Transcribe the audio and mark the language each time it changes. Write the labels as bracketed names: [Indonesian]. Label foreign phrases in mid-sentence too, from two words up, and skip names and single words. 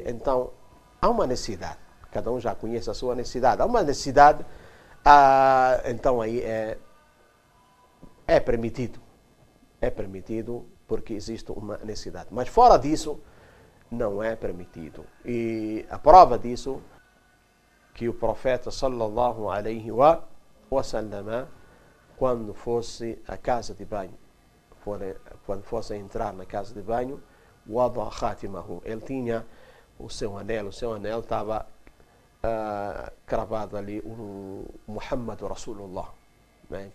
[Portuguese] Então há uma necessidade, cada um já conhece a sua necessidade, há uma necessidade, então aí é permitido porque existe uma necessidade, mas fora disso não é permitido. E a prova disso, que o profeta [Arabic] صلى الله عليه وسلم, [Portuguese] quando fosse a casa de banho, quando fosse entrar na casa de banho, [Arabic] وضع خاتمه, [Portuguese] ele tinha o seu anel estava cravado ali o Muhammad Rasulullah, né?